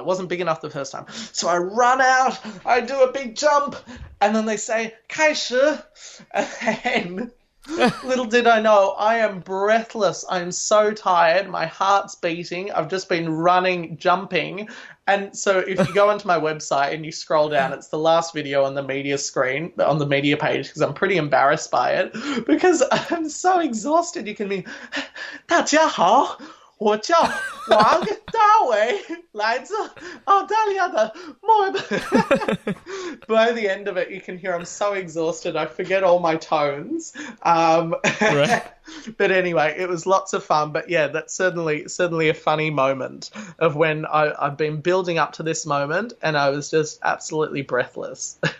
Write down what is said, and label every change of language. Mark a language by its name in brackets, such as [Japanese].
[English] It wasn't big enough the first time. So I run out, I do a big jump, and then they say, 开始, and then little did I know, I am breathless. I'm so tired. My heart's beating. I've just been running, jumping. And so if you go onto my website and you scroll down, it's the last video on the media screen, on the media page, because I'm pretty embarrassed by it, because I'm so exhausted. You can be, [Chinese] 大家好，我叫王大伟，来自澳大利亚的墨尔本. [English] By the end of it, you can hear I'm so exhausted. I forget all my tones. Right. But anyway, it was lots of fun. But yeah, that's certainly a funny moment of when I've been building up to this moment, and I was just absolutely breathless.